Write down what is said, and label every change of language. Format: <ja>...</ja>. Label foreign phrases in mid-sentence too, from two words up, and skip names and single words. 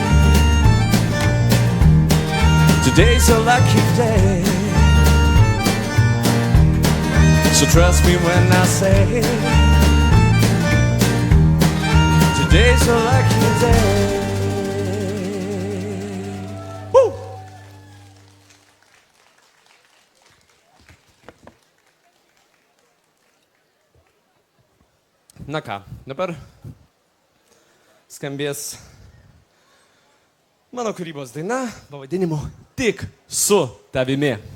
<en>Today's a lucky day. So trust me when I say today's a lucky day. Woo!</en> <lt>Na ką, dabar skambės mano kūrybos daina pavadinimu Tik su tavimi.</lt>